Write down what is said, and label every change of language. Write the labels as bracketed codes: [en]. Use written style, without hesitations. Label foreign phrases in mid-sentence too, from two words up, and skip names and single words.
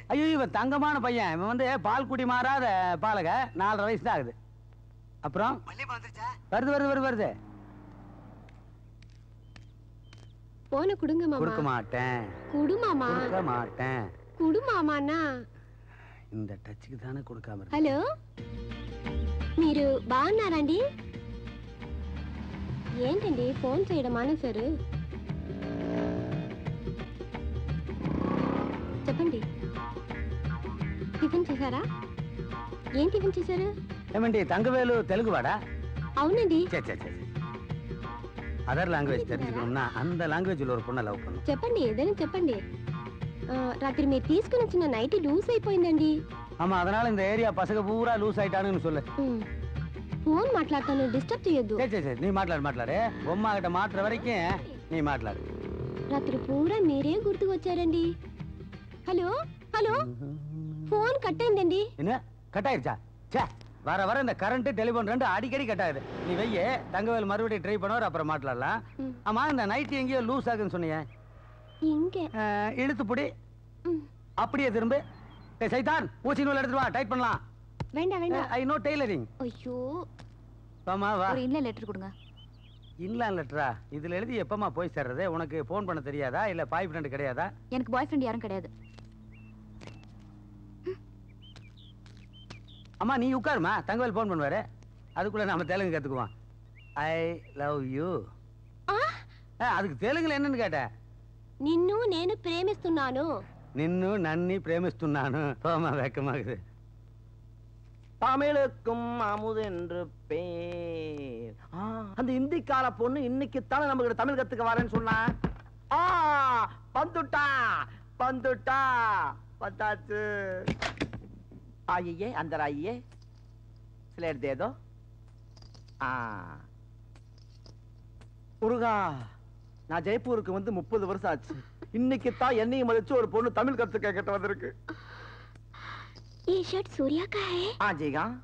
[ta] ஐயோ இவன் தங்கமான பையன். இவன் வந்து பால் குடி மாறாத பாலக. 4.5 வயசு தான் ஆகுது. அப்புறம் பள்ளியப்பா வந்துருச்சா? வருது. போன குடுங்க மாமா. கொடுக்க மாட்டேன். குடு மாமா. கொடுக்க மாட்டேன். குடு மாமாண்ணா. இந்த டச்சுக்கு தானே கொடுக்காம இருக்கு. [te] హలో మీరు బాగున్నారండి? ఏంటండి ఫోన్ చేయడం మానేశారు? చెప్పండి. టిఫిన్ చేశారా? ఏం టిఫిన్ చేశారు? [ta] ఏమండి தங்கவேலு தெலுங்கு வாடா? [te] అవునండి. [ta] சரி [en] other language [ta] தெரிஞ்சுக்கணும்னா அந்த లాంగ్వేజ్లో ஒரு பொண்ணை லவ் பண்ணு. [te] చెప్పండి ఏదైనా చెప్పండి. రాత్రి మీరు తీసుకుని వచ్చిన [en] night loose [te] అయిపోయిందండి. [ta] ஆமா அதனால இந்த ஏரியா பசங்க பூரா லூஸ் ஆயிட்டானுன்னு சொல்லு. [te] ఫోన్ మాట్లాడతాను, డిస్టర్బ్ చేయొద్దు. [ta] சரி நீ మాట్లాడు. బొమ్మ கிட்ட மாட்ற வரைக்கும் நீ మాట్లాడు. [te] రాత్రి పూరా మీరే గుర్తుకు వచ్చారండి. హలో [en] phone cut [te] అయిందండి. [ta] என்ன கட் ஆயிருச்சா? ச்சே வர இந்த [en] current telephone [ta] ரெண்டு அடிக்கடி கட் ஆகுது. நீ வெய்ய தங்கவேல் மறுபடியும் ட்ரை பண்ணுவார், அப்புறம் மாட்டலாம். ஆமா இந்த நைட் எங்கேயோ லூஸ் ஆகுன்னு சொன்னீங்க. இங்க இழுத்து புடி. அப்படியே திரும்ப. சைதான் ஊசி நூல் எடுத்துட்டு வா, டைட் பண்ணலாம். வேண்டாம். [en] I know tailoring. [ta] ஐயோ வாமா வா. ஒரு [en] inland letter [ta] கொடுங்க. [en] inland letter? [ta] இதுல எழுதி எப்பமா போய் சேர்றது? உனக்கு போன் பண்ண தெரியாதா? இல்ல [en] boy friend [ta] கிடையாதா? எனக்கு [en] boy friend [ta] யாரும் கிடையாது. அம்மா நீ உட்காருமா, தங்கவேல் போன் பண்ணுவாரு. அதுக்குள்ள நாம தெலுங்கு கத்துக்குவோம். [en] I love you. [ta] அதுக்கு தெலுங்குல என்னன்னு கேட்ட? [te] నిన్ను నేను ప్రేమిస్తున్నాను. నిన్ను నన్ని ప్రేమిస్తున్నాను. [ta] போமா வெக்கமாகுது. தமிழுக்கும் அமுதென்று பேர். அந்த இந்திக்கார பொண்ணு இன்னைக்குத்தானே நம்ம கிட்ட தமிழ் கத்துக்க வரேன்னு சொன்னா. வந்துட்டா பத்தாச்சு. [hi] आइए अंदर आइए, स्लेट दे दो। [ta] முருகா, நான் ஜெய்ப்பூருக்கு வந்து 30 வருஷம் ஆச்சு. இன்னைக்கு தான் என்னையும் மதிச்சு ஒரு பொண்ணு தமிழ் கத்துக்க கேட்டு வந்திருக்கு. [hi] ये शर्ट सूर्या का है? हाँ जीगा.